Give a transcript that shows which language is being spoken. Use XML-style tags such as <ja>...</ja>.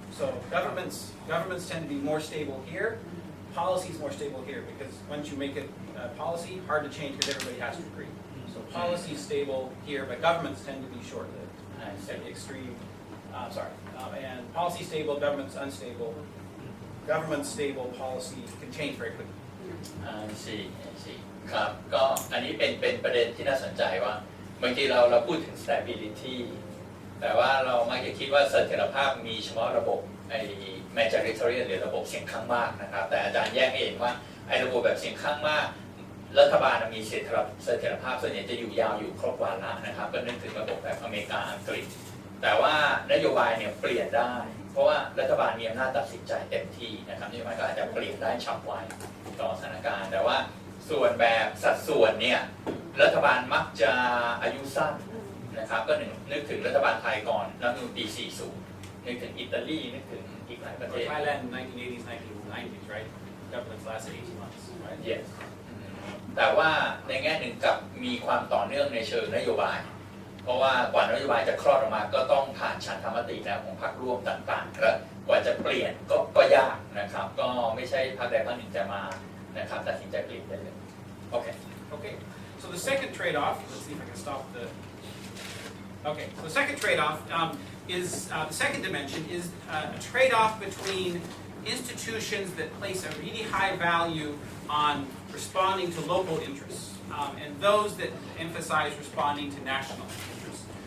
<en>So governments tend to be more stable here. Policy is more stable here because once you make it policy, hard to change because everybody has to agree. So policy is stable here, but governments tend to be short-lived. At the extreme, and policy stable, government's unstable. Government stable, policy can change very quickly. I see</en> <th>ครับก็อันนี้เป็นประเด็นที่น่าสนใจว่าบางทีเราพูดถึง stability แต่ว่าเรามักจะคิดว่าเสถียรภาพมีเฉพาะระบบไอ้ Majoritarian หรือระบบเสียงข้างมากนะครับแต่อาจารย์แยกเองว่าไอ้ระบบแบบเสียงข้างมาก รัฐบาลมีเสถียรภาพส่วนใหญ่จะอยู่ยาวอยู่ครบวาระนะครับก็นึกถึงระบบแบบอเมริกาอังกฤษแต่ว่านโยบายเนี่ยเปลี่ยนได้เพราะว่ารัฐบาลมีอำนาจตัดสินใจเต็มที่นะครับนโยบายก็อาจจะเปลี่ยนได้ฉับไวต่อสถานการณ์แต่ว่าส่วนแบบสัดส่วนเนี่ยรัฐบาลมักจะอายุสั้นนะครับก็นึกถึงรัฐบาลไทยก่อนรัฐธรรมนูญปี 40 นึกถึงอิตาลีนึกถึงอีกหลายประเทศ</th> <en>Thailand 1980s 1990s right governments lasted 18 months right</en> <th>yes แต่ว่าในแง่หนึ่งกับมีความต่อเนื่องในเชิงนโยบายเพราะว่ากว่านโยบายจะคลอดออกมาก็ต้องผ่านฉันทามติแล้วของพรรคร่วมต่างๆและกว่าจะเปลี่ยนก็ยากนะครับก็ไม่ใช่พรรคใดพรรคหนึ่งจะมานะครับตัดสินใจเปลี่ยนได้เลยโอเค</th> <en>Okay, so the second trade-off, let's see if I can stop the, okay, so the second trade-off is, the second dimension is a trade-off between institutions that place a really high value on responding to local interests and those that emphasize responding to national interests.</en>